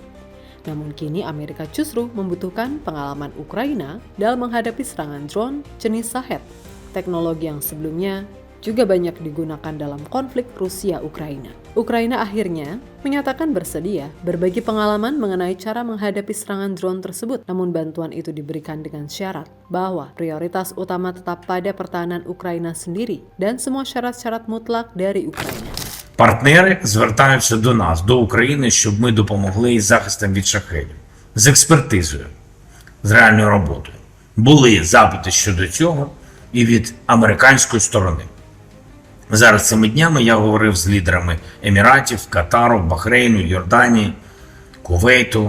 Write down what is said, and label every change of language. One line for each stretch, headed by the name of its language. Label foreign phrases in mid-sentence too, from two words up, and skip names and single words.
Indonesian: Namun kini Amerika justru membutuhkan pengalaman Ukraina dalam menghadapi serangan drone jenis Shahed, teknologi yang sebelumnya juga banyak digunakan dalam konflik Rusia-Ukraina. Ukraina akhirnya menyatakan bersedia berbagi pengalaman mengenai cara menghadapi serangan drone tersebut, namun bantuan itu diberikan dengan syarat bahwa prioritas utama tetap pada pertahanan Ukraina sendiri dan semua syarat-syarat mutlak dari Ukraina.
Ukrainian: Партнери звертаються до нас, до України, щоб ми допомогли із захистом від шахедів, з експертизою, з реальною роботою. Були запити щодо цього і від американської сторони. Зараз цими днями я говорив з лідерами Еміратів, Катару, Бахрейну, Йорданії, Кувейту.